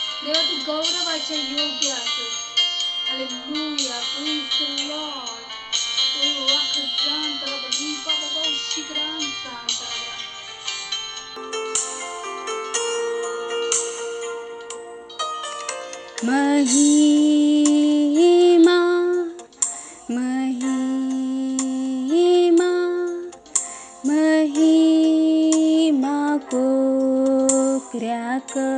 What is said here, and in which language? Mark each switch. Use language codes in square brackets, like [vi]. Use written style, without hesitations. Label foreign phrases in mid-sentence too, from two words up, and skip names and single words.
[mr] देवा तू गौरवाच्या योग्य आहेस. हालेलुया, [en] Praise the Lord. ओ वाखजांतरा बली बाबा शिकरांतरा. [kok] महिमा महिमा महिमा कोकऱ्याक